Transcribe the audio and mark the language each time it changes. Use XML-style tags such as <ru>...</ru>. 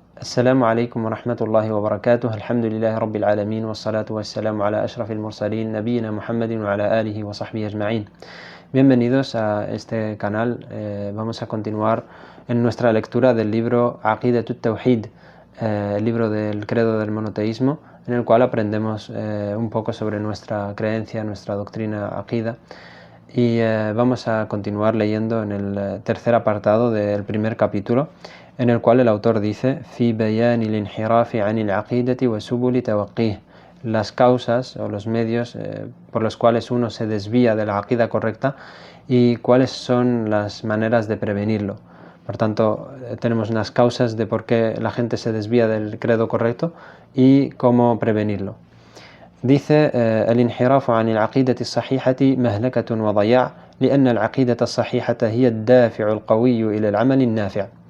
<ar>السلام عليكم ورحمة الله وبركاته. الحمد لله رب العالمين والصلاة والسلام على أشرف المرسلين نبينا محمد وعلى آله وصحبه أجمعين.</ar> <es>Bienvenidos a este canal. Vamos a continuar en nuestra lectura del libro Aqidat al-Tawhid, el libro del credo del monoteísmo, en el cual aprendemos un poco sobre nuestra creencia, nuestra doctrina Aqida. Y vamos a continuar leyendo en el tercer apartado del primer capítulo, en el cual el autor dice:</es> <ar>Fi bayan al-inhirafi an al-aqidati wa subul tawaqqih,</ar> <es>las causas o los medios por los cuales uno se desvía de la aqida correcta y cuáles son las maneras de prevenirlo. Por tanto, tenemos unas causas de por qué la gente se desvía del credo correcto y cómo prevenirlo. Dice:</es> <ar>الانحراف عن العقيدة الصحيحة مهلكة وضياع لأن العقيدة الصحيحة هي الدافع القوي إلى العمل النافع.</ar>